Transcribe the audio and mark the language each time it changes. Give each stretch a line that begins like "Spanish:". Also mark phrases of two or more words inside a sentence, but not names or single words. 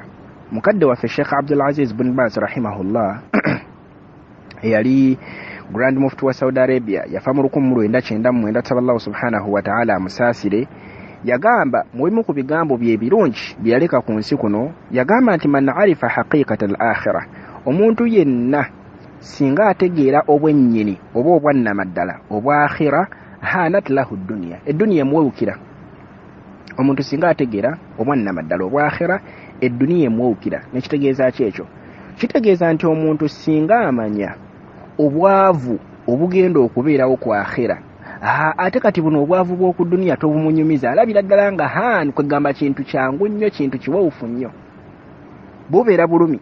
Ganda: Mukadde waffe Sheikh Abdul Aziz bin Baz rahimahullah eyali
English: Grand Mufti
Ganda: wa Saudi Arabia yafa mu 1999 tusaba
Arabic: الله سبحانه وتعالى
Ganda: amusaasire. Yagamba mu bimu ku bigambo bye birungi byaleka ku nsi kuno, yagamba nti
Arabic: من عرف حقيقة الآخرة,
Ganda: omuntu yenna singa ategeera obwennyini oba obwannamaddala obwa akhira,
Arabic: هانت له الدنيا,
Ganda: eddunya emwewukira. Omuntu singa ategeera obwannamaddala obwa akhira, eddunya emwewukira. Nekitegeeza ki ekyo? Kitegeeza nti omuntu singa amanya obwavu obugenda okubeerawo ku akhira, ate kati buno obwavu bw'oku dunya tobumunyumiza, alabira ddala nga kwegamba kintu kyangu nnyo, kintu kiwewufu nnyo, bubeera bulumi.